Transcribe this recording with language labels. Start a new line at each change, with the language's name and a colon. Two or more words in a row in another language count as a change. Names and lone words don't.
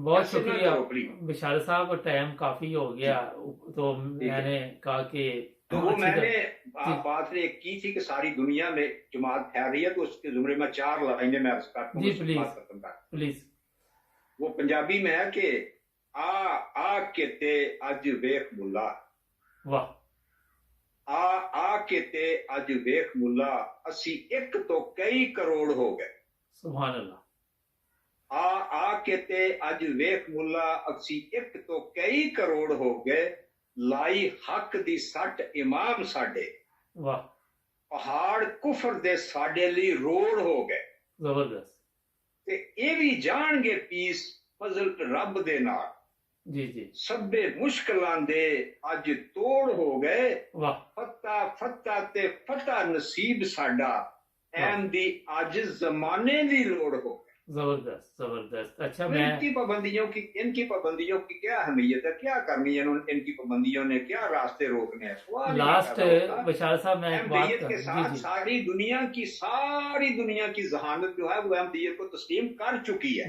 Urdu: بہت شکریہ بشارت صاحب، ٹائم کافی ہو گیا تو میں نے کہا کہ تو وہ میں نے بات کی تھی کہ ساری دنیا میں جماعت پھیل رہی ہے، تو اس کے زمرے میں 4 لائنیں میں عرض کرتا ہوں۔ جی پلیز۔ وہ پنجابی میں ہے کہ
Punjabi: آ کے تے اج ویخ ملا،
Urdu: واہ،
Punjabi: آ کے تے اج ویخ ملا، اسی ایک تو کئی کروڑ ہو گئے،
Arabic: سبحان اللہ۔
Punjabi: آ کے تے اج ویخ ملا، اسی ایک تو کئی کروڑ ہو گئے، لائی حق دی سٹ امام ساڈے،
Urdu: واہ،
Punjabi: پہاڑ کفر دے ساڈے لی روڑ ہو گئے۔
Urdu: زبردست۔
Punjabi: ਤੇ ਇਹ ਵੀ ਜਾਣਗੇ ਪੀਸ ਫਜ਼ਲ ਰੱਬ ਦੇ ਨਾਲ।
Urdu: جی جی
Punjabi: ਸਭੇ ਮੁਸ਼ਕਲਾਂ ਦੇ ਅੱਜ ਤੋੜ ਹੋ ਗਏ,
Urdu: वाह
Punjabi: ਫਤਹ ਫਤਹ ਤੇ ਫਤਹ ਨਸੀਬ ਸਾਡਾ, ਐਮ ਦੀ ਅੱਜ ਜ਼ਮਾਨੇ ਦੀ ਲੋੜ ਹੋ ਗਈ।
Urdu: زبردست زبردست۔ اچھا तो मैं ان کی پابندیوں کی کیا اہمیت ہے، کیا کرنی ہے ان کی پابندیوں نے، کیا راستے روکنے ہیں? سوال ہی लास्ट پیدا ہوتا ہے. بشار صاحب میں ایک بات احمدیت کے कर साथ جی جی ساری دنیا کی ذہانت جو ہے وہ احمدیت کو تسلیم کر چکی ہے.